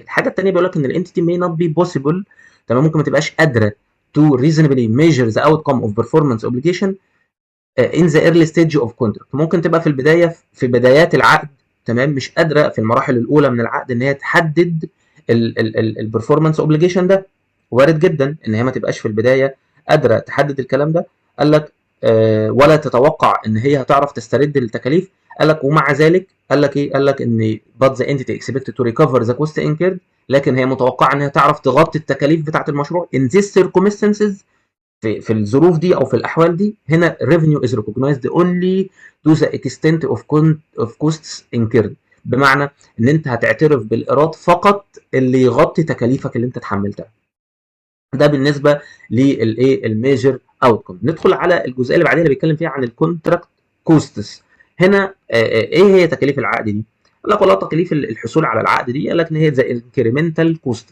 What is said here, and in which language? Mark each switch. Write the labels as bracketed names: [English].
[Arabic] الحاجه الثانيه بيقول لك ان الانتيتي [English] may not be possible، [Arabic] تمام، ممكن ما تبقاش قادره [English] to reasonably measure the outcome of performance obligation in the early stage of contract. [Arabic] ممكن تبقى في البدايه، في بدايات العقد، تمام، مش قادره في المراحل الاولى من العقد ان هي تحدد البرفورمانس اوبليجيشن ده. وارد جدا ان هي ما تبقاش في البدايه قادره تحدد الكلام ده. قال لك ولا تتوقع ان هي هتعرف تسترد التكاليف. قال لك ومع ذلك قال لك ايه، قال لك ان [English] but the entity expected to recover the cost incurred، [Arabic] لكن هي متوقعه ان هي تعرف تغطي التكاليف بتاعه المشروع [English] in these circumstances. [Arabic] في الظروف دي او في الاحوال دي، [English] هنا revenue is recognized only to the extent of costs incurred. [Arabic] بمعنى ان انت هتعترف بالايراد فقط اللي يغطي تكاليفك اللي انت اتحملتها. ده بالنسبه للايه، الميجر اوتكم. ندخل على الجزئيه اللي بعديها اللي بيتكلم فيها عن الكونتراكت كوستس. هنا ايه هي تكاليف العقد دي؟ قال لك والله تكاليف الحصول على العقد دي، قال لك ان هي زي انكريمنتال كوست.